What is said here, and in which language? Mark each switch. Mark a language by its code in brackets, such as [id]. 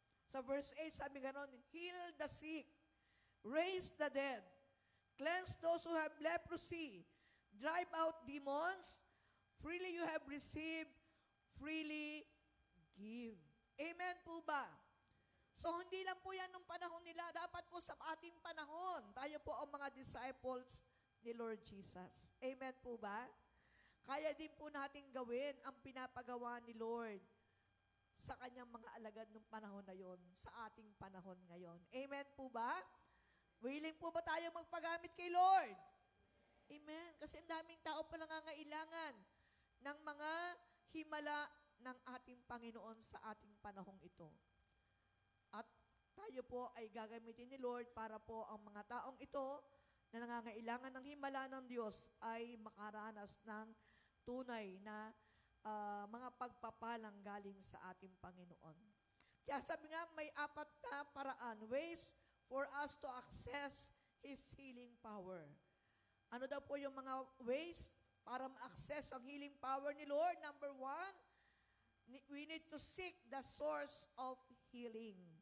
[tl] Sa verse 8, sabi ganon, [en] heal the sick, raise the dead, cleanse those who have leprosy, drive out demons, freely you have received, freely give. [tl] Amen po ba? So, hindi lang po yan nung panahon nila. Dapat po sa ating panahon, tayo po ang mga disciples ni Lord Jesus. Amen po ba? Kaya din po natin gawin ang pinapagawa ni Lord sa kanyang mga alagad nung panahon na yon, sa ating panahon ngayon. Amen po ba? Willing po ba tayo magpagamit kay Lord? Amen. Kasi ang daming tao pa nangangailangan ng mga himala ng ating Panginoon sa ating panahong ito. At tayo po ay gagamitin ni Lord para po ang mga taong ito na nangangailangan ng himala ng Diyos ay makaranas ng tunay na mga pagpapalang galing sa ating Panginoon. Kaya sabi nga, may 4 na paraan, [en] ways for us to access His healing power. [tl] Ano daw po yung mga ways para ma-access ang healing power ni Lord? [en] Number 1, we need to seek the source of healing.